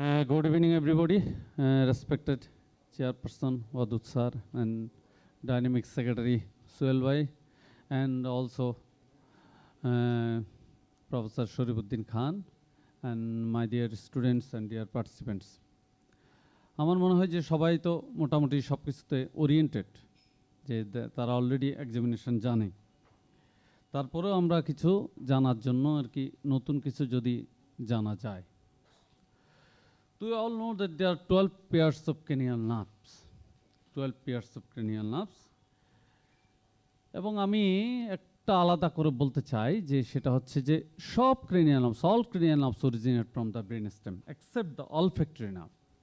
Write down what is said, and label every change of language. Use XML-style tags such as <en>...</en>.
<en>Good evening, everybody. Respected Chairperson Wadud Sir and Dynamic Secretary Suel Bhai, and also Professor Sharifuddin Khan, and my dear students and dear participants.</en> <bn>আমার মনে হয় যে সবাই তো মোটামুটি সব কিছুতে ওরিয়েন্টেড, যে তারা অলরেডি এক্সামিনেশন জানে। তারপরেও আমরা কিছু জানার জন্য আর কি নতুন কিছু যদি জানা যায়।</bn> <en>We all know that there are 12 pairs of cranial nerves. 12 pairs of cranial nerves.</en> <bn>এবং আমি একটা আলাদা করে বলতে চাই যে সেটা হচ্ছে যে সব cranial nerves,</bn> <en>all cranial nerves originate from the brainstem except the olfactory nerve.</en>